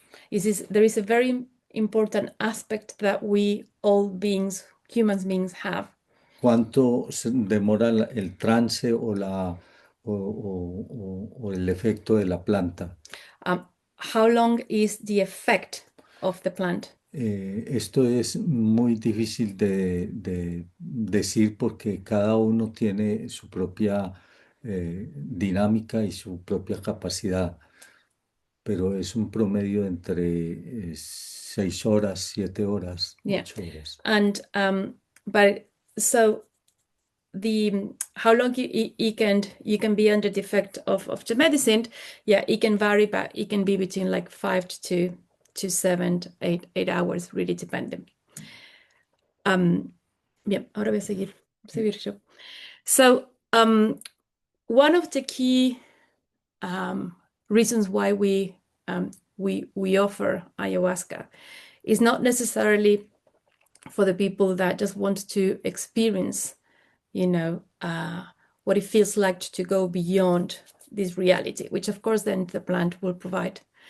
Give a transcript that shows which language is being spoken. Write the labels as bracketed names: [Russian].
[English] There is a very important aspect that we all beings, human beings, have. [Spanish] ¿Cuánto demora el trance o el efecto de la planta? [English] How long is the effect of the plant? [Spanish] Esto es muy difícil de decir porque cada uno tiene su propia dinámica y su propia capacidad, pero es un promedio entre 6 horas, 7 horas, [English] Yeah. [Spanish] 8 horas. [English] And but so the how long you can be under the effect of the medicine, yeah, it can vary, but it can be between like 5 to 7, 8 hours, really depending. [Spanish] Bien, ahora voy a seguir yo. [English] So one of the key reasons why we offer ayahuasca is not necessarily for the people that just want to experience, what it feels like to go beyond this reality, which of course then the plant will provide.